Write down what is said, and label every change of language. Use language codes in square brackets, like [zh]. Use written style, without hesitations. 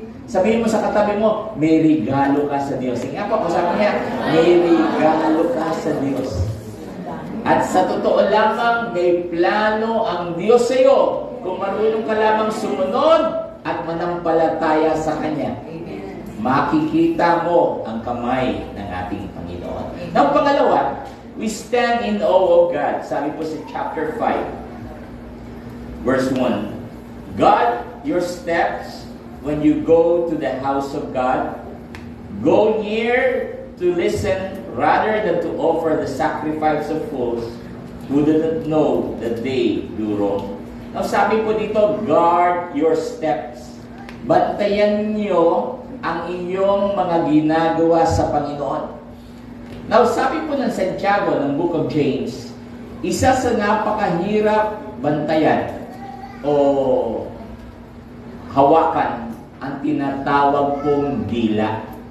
[tl] Sabihin mo sa katabi mo, may regalo ka sa Diyos. Sige po, sabi niya, may regalo ka sa Diyos. At sa totoo lamang, may plano ang Diyos sa iyo kung marunong ka lamang sumunod at manampalataya sa Kanya. Makikita mo ang kamay ng ating Panginoon. [en] Now, [tl] pangalawa, [en] we stand in awe of God. [tl] Sabi po sa [en] chapter 5, verse 1, God, your steps when you go to the house of God, go near to listen rather than to offer the sacrifice of fools who do not know that they do wrong. Now [tl] sabi po dito, [en] guard your steps. [tl] Bantayan niyo ang inyong mga ginagawa sa Panginoon. Now sabi po ng Santiago, ng Book of James, isa sa napakahirap bantayan o hawakan ang tinatawag pong dila.